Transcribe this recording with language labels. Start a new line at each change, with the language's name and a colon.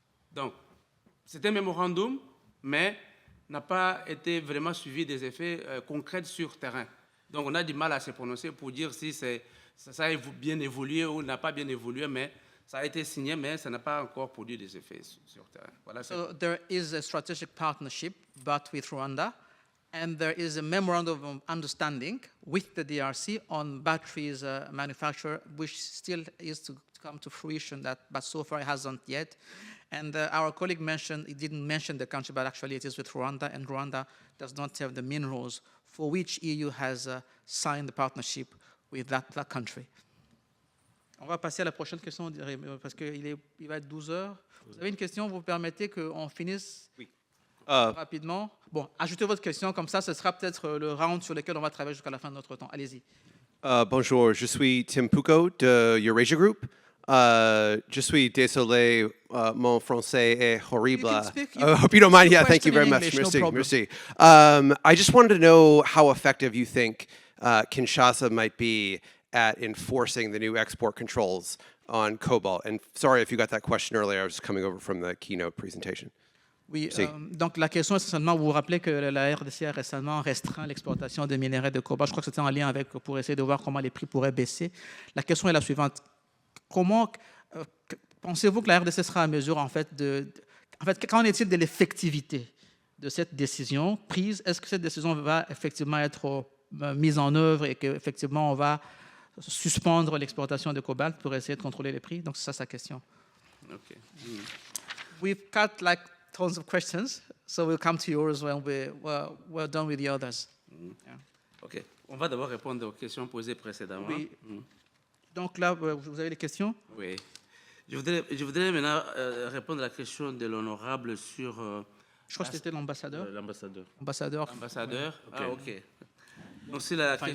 French: Donc, c'est un mémorandum, mais n'a pas été vraiment suivi des effets concrets sur terrain. Donc, on a du mal à se prononcer pour dire si ça a bien évolué ou n'a pas bien évolué, mais ça a été signé, mais ça n'a pas encore produit des effets sur terrain. Voilà,
English: so there is a strategic partnership, but with Rwanda, and there is a memorandum of understanding with the DRC on batteries manufacture, which still is to come to fruition, but so far it hasn't yet. And our colleague mentioned, he didn't mention the country, but actually it is with Rwanda, and Rwanda does not have the minerals for which EU has signed the partnership with that country.
French: On va passer à la prochaine question, parce qu'il va être 12 heures. Vous avez une question, vous permettez qu'on finisse rapidement? Bon, ajoutez votre question, comme ça, ce sera peut-être le round sur lequel on va travailler jusqu'à la fin de notre temps. Allez-y. Bonjour, je suis Tim Poucault de Eurasia Group. Je suis désolé, mon français est horrible.
English: I hope you don't mind. Yeah, thank you very much.
French: Merci. Merci.
English: I just wanted to know how effective you think Kinshasa might be at enforcing the new export controls on cobalt. And sorry if you got that question earlier. I was just coming over from the keynote presentation.
French: Oui, donc la question essentiellement, vous vous rappelez que la RDC a récemment restreint l'exportation de minerais de cobalt. Je crois que c'était en lien avec, pour essayer de voir comment les prix pourraient baisser. La question est la suivante. Comment pensez-vous que la RDC sera à mesure, en fait, qu'en est-il de l'effectivité de cette décision prise? Est-ce que cette décision va effectivement être mise en œuvre et qu'effectivement on va suspendre l'exportation de cobalt pour essayer de contrôler les prix? Donc c'est ça sa question.
English: Okay. We've got like tons of questions, so we'll come to yours when we're done with the others. Yeah. OK.
French: On va d'abord répondre aux questions posées précédemment. Oui. Donc là, vous avez des questions? Oui. Je voudrais maintenant répondre à la question de l'honorable sur... je crois que c'était l'ambassadeur. L'ambassadeur. Ambassadeur. Ouais. Ah, OK. Donc, c'est la question...